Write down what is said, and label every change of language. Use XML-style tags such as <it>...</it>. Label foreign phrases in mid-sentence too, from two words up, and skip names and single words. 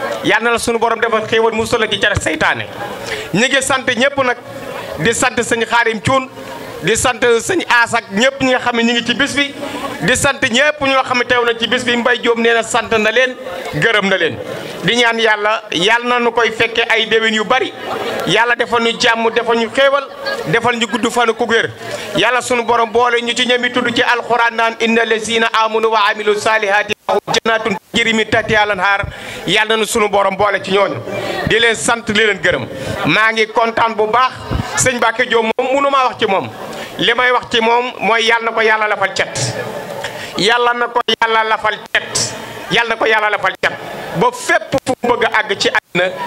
<wo>na la suñu borom defal xéewal mu solo ci cara seytaane ñi ngi sant ñëpp nag di sant sëñ Xaadim Cuun di sant sëñ Aas ak ñëpp ñi nga xam ne ñi ngi ci bis bi di sant ñëpp ñoo xam ne teew na ci bis bi Mbaye Diop nee na sant na leen gërëm na leen di ñaan yàlla na nu koy fekke ay déwén yu bari yàlla defal ñu jàmm defal ñu xéewal defal ñu gudd fan ku wér yàlla sunu borom boole ñu ci ñemi tudd ci alxuraan naan</wo> <ar>إن الذين آمنوا وعملوا الصالحات جنات تجري من تحتها الأنهار</ar> <wo>yàlla na sunu borom boole ci ñooñu di leen sant di leen gërëm maa ngi kontaan bu baax sëñ Mbacke Diop moom mënu maa wax ci moom li may wax ci moom mooy yàlla na ko yàlla lafal cet yàlla na ko yàlla lafal cet yàlla na ko yàlla lafal cet ba fépp fu mu bëgg a àgg ci àddina yàlla</wo>